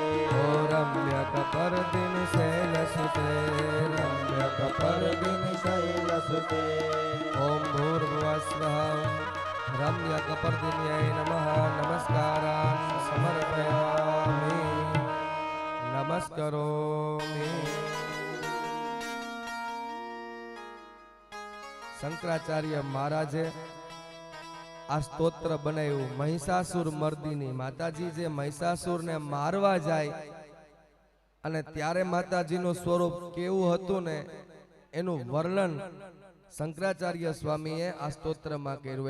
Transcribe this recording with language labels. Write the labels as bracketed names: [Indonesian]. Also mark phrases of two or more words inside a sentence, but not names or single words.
[Sanskrit] ओ रम्यकपर्दिनि शैलसुते रम्यकपर्दिनि शैलसुते ॐ भूर्भुवस्वः रम्यकपर्दिन्यै नमः नमस्कारान् समर्पयामि नमस्करोमि [Gujarati] શંકરાચાર્ય મહારાજે આ સ્તોત્ર બનાવ્યું મહિષાસુર મર્દિની. માતાજી જે મહિષાસુરને મારવા જાય અને ત્યારે માતાજીનું સ્વરૂપ કેવું હતું ને એનું વર્ણન શંકરાચાર્ય સ્વામીએ આ સ્તોત્રમાં કર્યું.